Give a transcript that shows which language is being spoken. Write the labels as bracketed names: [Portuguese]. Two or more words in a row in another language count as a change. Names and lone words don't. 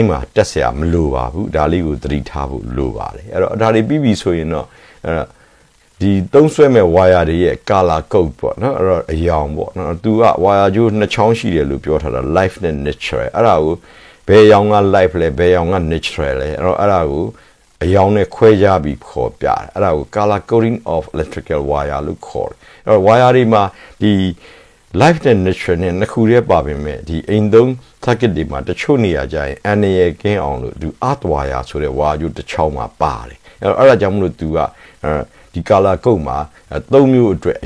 [Burmese] မှာတက်เสียမလိုပါဘူးဒါလေးကိုသတိထားဖို့လိုပါတယ်အဲ့တော့ဒါတွေပြီးပြီဆိုရင်တော့ဒီသုံးဆွဲမဲ့ wire တွေရဲ့ [English] color code [Burmese] ပေါ့နော်အဲ့တော့အရောင်ပေါ့နော်သူက wire ကျိုးနှစ်ချောင်းရှိတယ်လို့ပြောထားတာ live နဲ့ natural အဲ့ဒါကိုဘယ်ရောင်က live လဲဘယ်ရောင်က natural လဲအဲ့တော့အဲ့ဒါကိုအရောင်နဲ့ခွဲခြားပြီးခေါ်ပြတယ်အဲ့ဒါကို [English] color coding of electrical wire [Burmese] လို့ခေါ်တယ်အဲ့တော့ wire တွေမှာဒီ live နဲ့ natural နဲ့နှစ်ခုတည်းပါပေမဲ့ဒီအိမ်သုံး circuit တွေမှာတချို့နေရာကျရင်အန်ရယ်ကင်းအောင်လို့သူ [English] earth wire [Burmese] ဆိုတဲ့ wire ကျိုးတစ်ချောင်းမှာပါတယ်အဲ့ဒါကြောင့်မလို့သူကဒီ [English] color code [Burmese] မှာ၃မျိုးအတွက်အ